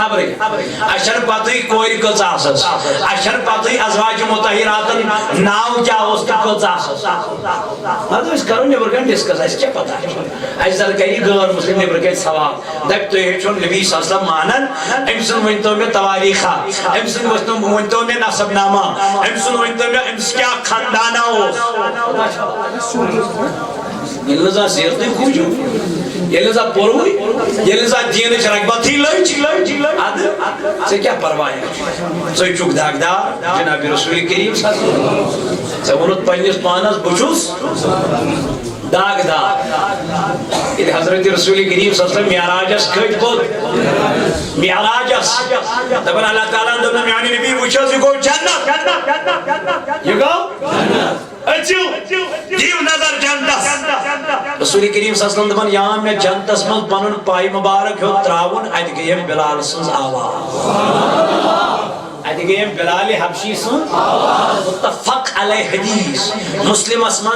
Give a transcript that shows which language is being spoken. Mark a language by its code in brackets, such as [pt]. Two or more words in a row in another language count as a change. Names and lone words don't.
[ks] خبرٕے اَسہِ چھنہٕ پتہٕے کورِ کٔژ آسس اَسہِ چھنہٕ پتہٕے ازواجہِ مُطہِراتن ناو کیٛاہ اوس تہٕ کٔژ آسس ادٕ أسۍ کرو نیبرٕ کَنۍ ڈسکس اَسہِ کیٛاہ پتہ اَسہِ زن کرِ غٲر مسلم نیبرٕ کَنۍ سوال دپہِ تُہۍ ہیٚچھِو نبی [ar] صلی اللہ علیہ وسلم [ks] مانن أمۍ سُنٛد ؤنۍتو مےٚ تواریٖخا أمۍ سُنٛد ؤنۍتو مےٚ نسب نامہ أمۍ سُنٛد ؤنۍتو مےٚ أمِس کیٛاہ خاندانا اوس ییٚلہِ نہٕ زانٛہہ سیرتٕے کھوٗجِو ییٚلہِ نہٕ زانٛہہ پوٚروٕے ییٚلہِ نہٕ زانٛہہ دیٖنٕچ رغبتٕے لٔج ادٕ ژےٚ کیٛاہ پرواے ژٕ چھُکھ داغدار جناب رسول کریم [ar] صلی اللہ علیہ وسلم [ks] ژےٚ ووٚنُتھ پننِس پانس بہٕ چھُس داغدار ییٚلہِ حضرت رسول کریم [ar] صلی اللہ علیہ وسلم [ks] معراجس کھٔتۍ کوٚت معراجس دپان اللہ تعالیٰ ہن دوٚپ میانہِ نبی وٕچھ حظ یہِ گوٚو جنت یہِ گوٚو دِیِو نظر جنتس رسول کریم [ar] صلی اللہ علیہ وسلم [ks] دپان یا مےٚ جنتس منٛز پنُن پاے مُبارک ہیوٚت ترٛاوُن اَتہِ گٔے أمۍ بِلال سٕنٛز آواز اَتہِ گٔے أمۍ بِلالِ حبشی سُنٛد [ar] مُتفق علیہ [ks] حدیث مسلمس منٛز